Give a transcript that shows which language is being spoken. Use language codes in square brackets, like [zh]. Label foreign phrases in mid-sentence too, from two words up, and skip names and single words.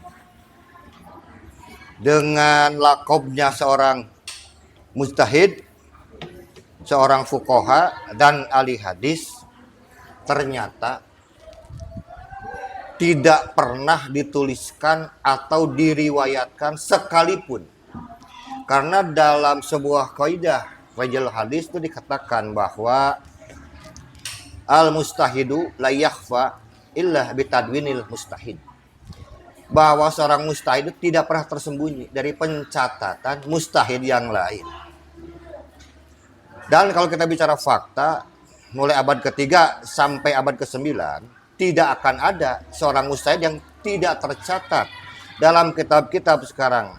[id] dengan lakobnya seorang mujtahid, seorang fuqaha dan ahli hadis, ternyata tidak pernah dituliskan atau diriwayatkan sekalipun. Karena dalam sebuah kaidah Rijal hadis itu dikatakan bahwa [ar] المجتهد لا يخفى إلا بتدوين المجتهد. [id] Bahwa seorang mustahid itu tidak pernah tersembunyi dari pencatatan mustahid yang lain. Dan kalau kita bicara fakta, mulai abad ketiga sampai abad ke-9, tidak akan ada seorang mustahid yang tidak tercatat dalam kitab-kitab sekarang.